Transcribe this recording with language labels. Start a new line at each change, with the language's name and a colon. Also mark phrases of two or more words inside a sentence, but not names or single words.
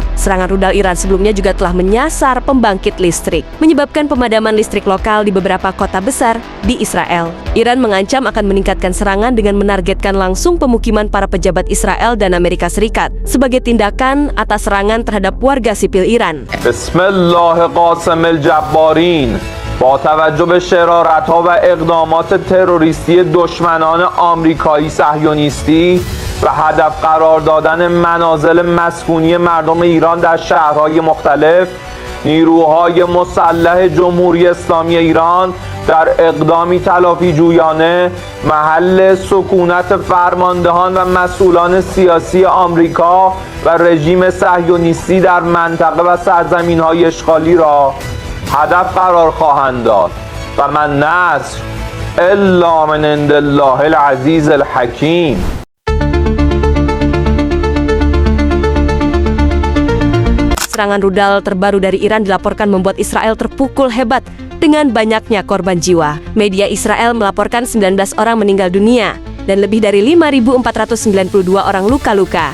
Indonesian: Serangan rudal Iran sebelumnya juga telah menyasar pembangkit listrik, menyebabkan pemadaman listrik lokal di beberapa kota besar di Israel. Iran mengancam akan meningkatkan serangan dengan menargetkan langsung pemukiman para pejabat Israel dan Amerika Serikat sebagai tindakan atas serangan terhadap warga sipil Iran.
Arabic: بسم الله قاصم الجبارين.
Persian: با توجه به شرارت‌ها و اقدامات تروریستی دشمنان آمریکایی صهیونیستی و هدف قرار دادن منازل مسکونی مردم ایران در شهرهای مختلف، نیروهای مسلح جمهوری اسلامی ایران در اقدامی تلافی جویانه محل سکونت فرماندهان و مسئولان سیاسی آمریکا و رژیم صهیونیستی در منطقه و سرزمین‌های اشغالی را هدف قرار خواهند داد و
Arabic: من نصر الا من عند الله العزیز الحکیم.
Indonesian: Serangan rudal terbaru dari Iran dilaporkan membuat Israel terpukul hebat dengan banyaknya korban jiwa. Media Israel melaporkan 19 orang meninggal dunia dan lebih dari 5.492 orang luka-luka.